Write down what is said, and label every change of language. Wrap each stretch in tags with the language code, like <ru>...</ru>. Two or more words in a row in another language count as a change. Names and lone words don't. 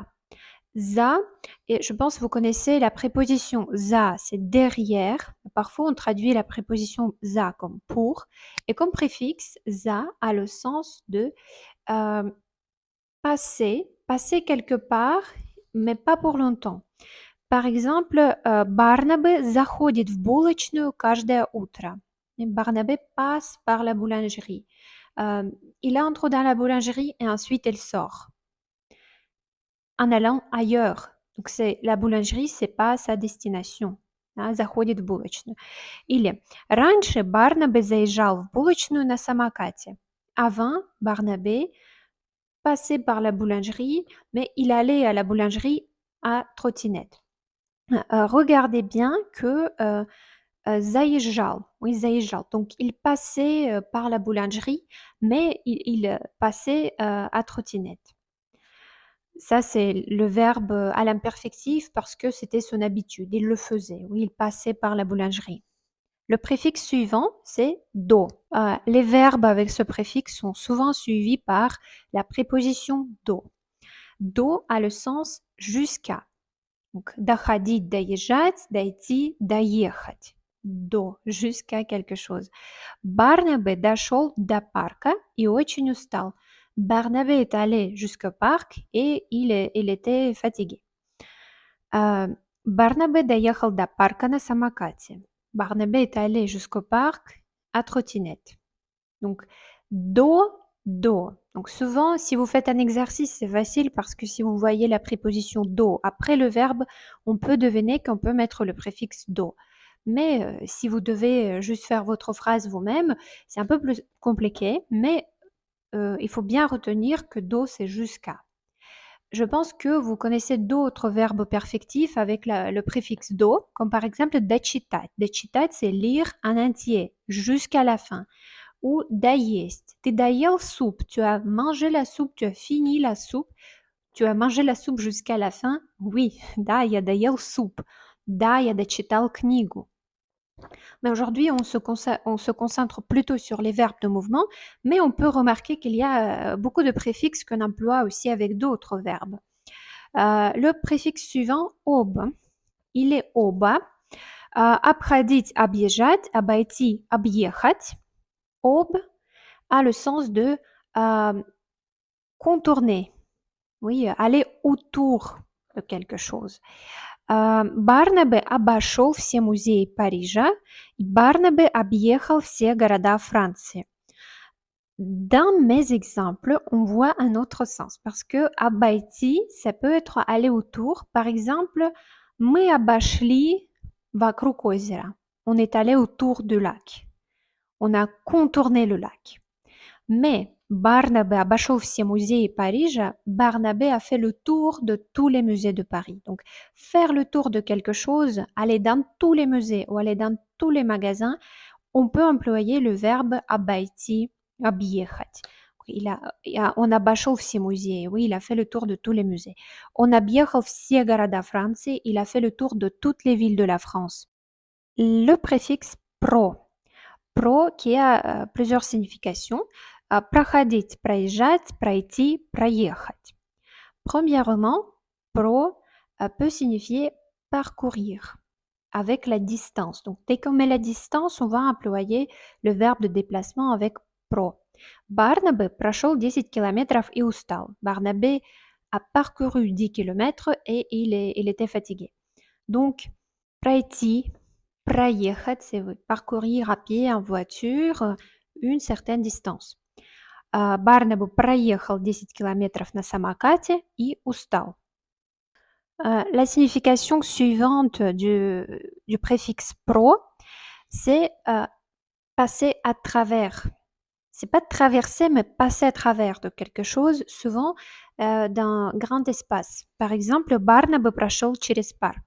<fr>Za, et je pense que vous connaissez la préposition za, c'est derrière. Parfois, on traduit la préposition za comme pour. Et comme préfixe, za a le sens de passer quelque part, mais pas pour longtemps. Par exemple,</fr> <ru>Барнабе заходит в булочную каждое утро.</ru> <fr>Barnabé passe par la boulangerie. Il entre dans la boulangerie et ensuite il sort en allant ailleurs. Donc, la boulangerie, c'est pas sa destination.</fr> <ru>Заходит в булочную. Или раньше Барнабе заезжал в булочную на самокате.</ru> <fr>Avant, Barnabé passait par la boulangerie, mais il allait à la boulangerie à trottinette. Regardez bien que заезжал, oui, заезжал. Donc, il passait par la boulangerie, mais il passait à trottinette. Ça, c'est le verbe à l'imperfectif parce que c'était son habitude. Il le faisait, oui, il passait par la boulangerie. Le préfixe suivant, c'est do. Les verbes avec ce préfixe sont souvent suivis par la préposition do. Do a le sens jusqu'à. Donc,</fr> <ru>доходить, доезжать, дойти, доехать. До,</ru> <fr>jusqu'à quelque chose.</fr> <ru>Барнабе дошел до парка и очень устал.</ru> <fr>Barnabé est allé jusqu'au parc et il était fatigué.</fr> <ru>Барнабе доехал до парка на самокате.</ru> <fr>Barnabé est allé jusqu'au parc à trottinette. Donc, do. Donc, souvent, si vous faites un exercice, c'est facile parce que si vous voyez la préposition do après le verbe, on peut deviner qu'on peut mettre le préfixe do. Mais si vous devez juste faire votre phrase vous-même, c'est un peu plus compliqué, mais il faut bien retenir que do, c'est jusqu'à. Je pense que vous connaissez d'autres verbes perfectifs avec le préfixe do, comme par exemple дочитать. Дочитать, c'est lire en entier, jusqu'à la fin.</fr> <ru>Ou доесть. Ты доел суп,</ru> <fr>tu as mangé la soupe, tu as fini la soupe. Tu as mangé la soupe jusqu'à la fin? Oui,</fr> <ru>да, я доел суп. Да, я дочитал книгу.</ru> <fr>Mais aujourd'hui, on se concentre plutôt sur les verbes de mouvement, mais on peut remarquer qu'il y a beaucoup de préfixes qu'on emploie aussi avec d'autres verbes. Le préfixe suivant, об, il est оба.</fr> <ru>Обходить, объезжать, обойти, объехать.</ru> <fr>Об a le sens de contourner, oui, aller autour de quelque chose.</fr> <ru>Барнабе обошел все музеи Парижа, и Барнабе объехал все города Франции.</ru> <fr>Dans mes exemples, on voit un autre sens parce que обойти, ça peut être aller autour. Par exemple,</fr> <ru>мы обошли вокруг озера.</ru> <fr>On est allé autour du lac. On a contourné le lac. Mais Barnabé</fr> <ru>обошел все музеи Парижа,</ru> <fr>Barnabé a fait le tour de tous les musées de Paris. Donc, faire le tour de quelque chose, aller dans tous les musées ou aller dans tous les magasins, on peut employer le verbe</fr> <ru>обойти, объехать. Он обошел все музеи.</ru> <fr>Oui, il a fait le tour de tous les musées.</fr> <ru>Он объехал все города Франции.</ru> <fr>Il a fait le tour de toutes les villes de la France. Le préfixe pro. Pro qui a plusieurs significations.</fr> <ru>Проходить, проезжать, пройти, проехать.</ru> <fr>Premièrement, pro peut signifier parcourir avec la distance. Donc, dès qu'on met la distance, on va employer le verbe de déplacement avec pro.</fr> <ru>Барнабе прошел 10 километров и устал.</ru> <fr>Barnabé a parcouru 10 kilomètres et il était fatigué. Donc,</fr> <ru>пройти, проехать,</ru> <fr>c'est parcourir à pied, en voiture, une certaine distance.</fr> <ru>Барнабе проехал 10 километров на самокате и устал.</ru> <fr>La signification suivante du préfixe pro, c'est passer à travers. C'est pas traverser, mais passer à travers de quelque chose, souvent d'un grand espace. Par exemple,</fr> <ru>Барнабе прошел через парк.</ru>